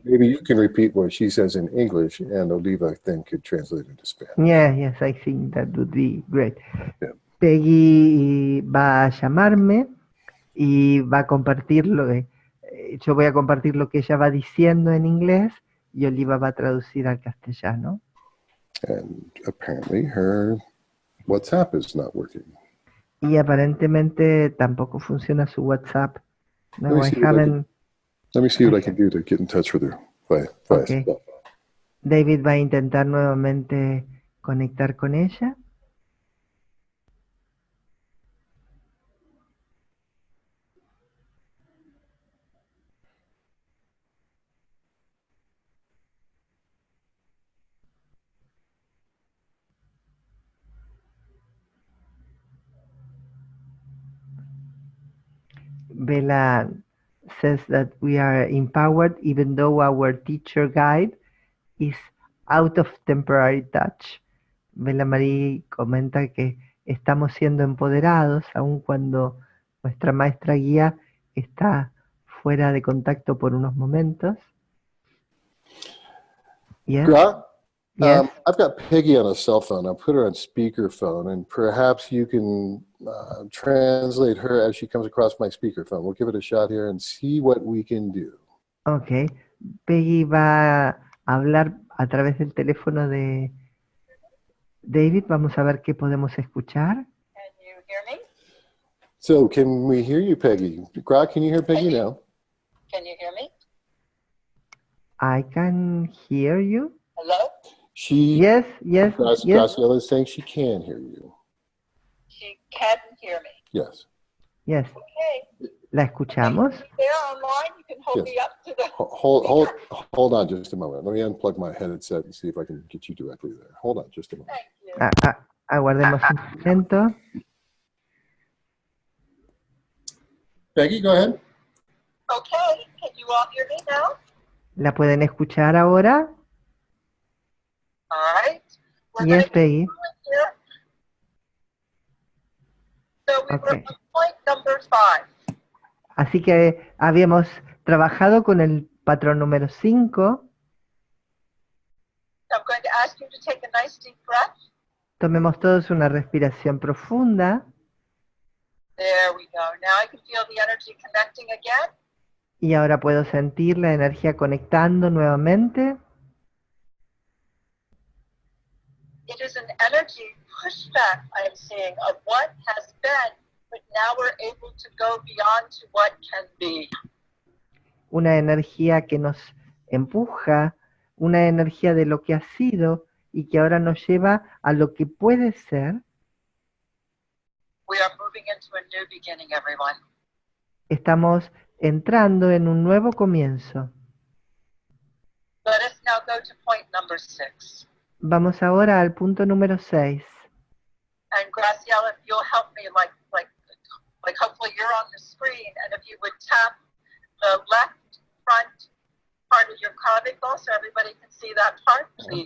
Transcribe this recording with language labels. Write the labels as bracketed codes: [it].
[en] Maybe you can repeat what she says in English, and Oliva then could translate into Spanish. Yes, I think that would be great. Yeah. [es] Peggy va a llamarme y va a compartir yo voy a compartir lo que ella va diciendo en inglés y Oliva va a traducir al castellano. [en] And apparently her WhatsApp is not working. [es] Y aparentemente tampoco funciona su WhatsApp. [en] No, I haven't. Let me see what I can do to get in touch with her. [es] Okay. David va a intentar nuevamente conectar con ella. [en] Bella says that we are empowered even though our teacher guide is out of temporary touch. [es] Bella Marie comenta que estamos siendo empoderados aun cuando nuestra maestra guía está fuera de contacto por unos momentos. [en] Yes, yes. I've got Peggy on a cell phone. I'll put her on speakerphone, and perhaps you can translate her as she comes across my speakerphone. We'll give it a shot here and see what we can do. Ok. [es] Peggy va a hablar a través del teléfono de David. Vamos a ver qué podemos escuchar. [en] Can you hear me? So can we hear you, Peggy? Grok, can you hear Peggy now? Can you hear me? I can hear you. Hello? Yes, yes, yes. Graciela is saying she can hear you. She can hear me. Yes. Yes. Okay. [es] ¿La escuchamos? [en] There online, you can hold Yes. me up to the... Hold on just a moment. Let me unplug my headset and see if I can get you directly there. Hold on just a moment. Thank you. [es] Aguardemos un momento. [en] Peggy, go ahead. Okay, can you all hear me now? [es] ¿La pueden escuchar ahora? [en] All right. We're Yes, gonna Peggy. keep going here. So we were Okay. on point number 5. [es] Así que habíamos trabajado con el patrón número 5. [en] I'm going to ask you to take a nice deep breath. [es] Tomemos todos una respiración profunda. [en] There we go. Now I can feel the energy connecting again. [es] Y ahora puedo sentir la energía conectando nuevamente. [en] It is an energy pushback I am seeing of what has been, but now we're able to go beyond to what can be. [es] Una energía que nos empuja, una energía de lo que ha sido y que ahora nos lleva a lo que puede ser. [en] We are moving into a new beginning, everyone. [es] Estamos entrando en un nuevo comienzo. [en] Let us now go to point number 6. [es] Vamos ahora al punto número 6. [en] And Graciela, if you'll help me, like hopefully you're on the screen, and if you would tap the left front part of your clavicle so everybody can see that part, please.